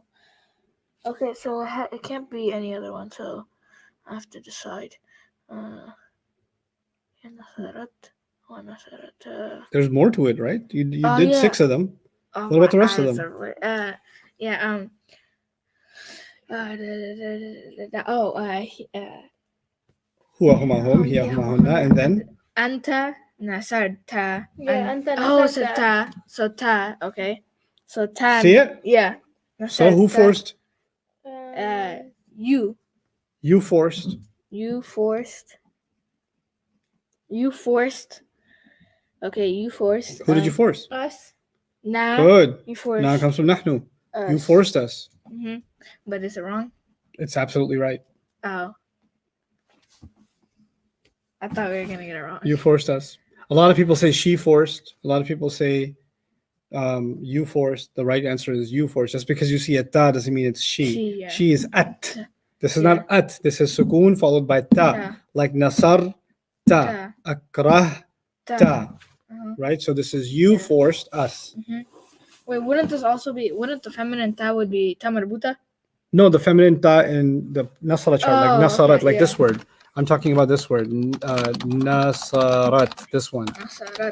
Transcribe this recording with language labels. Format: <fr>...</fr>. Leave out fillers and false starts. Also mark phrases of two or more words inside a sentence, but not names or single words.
<en>Okay, so it can't be any other one, so I have to decide. There's more to it, right? You Oh, did yeah. 6 of them. Oh, What about the my rest of eyes them? are yeah.</en> <ar>هو هما هم، هي هما هن,</ar> <en>and then</en> <ar>أنت نصرت.</ar> <en>Yeah, anta Oh, so nasarta. ta. So ta. Okay. So ta. See it? Yeah. So who Nasarta. forced? You. You forced. You forced. You forced. Okay, you forced. Who did you force? Us. Nah. Good. You forced. Now it comes from nahnu. You us. forced us. Mm-hmm. But is it wrong? It's absolutely right. Oh. I thought we were gonna get it wrong. You forced us. A lot of people say she forced. A lot of people say you forced. The right answer is you forced. Just because you see a ta doesn't mean it's she. She, yeah. She is at. This is Yeah. not at. This is sukoon followed by ta. Ta. Like</en> <ar>نصر ت.</ar> <en>Ta. Akrah Ta. ta. Uh-huh. Right? So this is you Yeah. forced us. Wait, wouldn't the feminine ta would be</en> <ar>تاء مربوطة?</ar> <en>No, the feminine ta in the nasara chart, like Oh, nasarat, okay, like yeah. this word. I'm talking about this word, nasarat, this one, Nasarat.</en>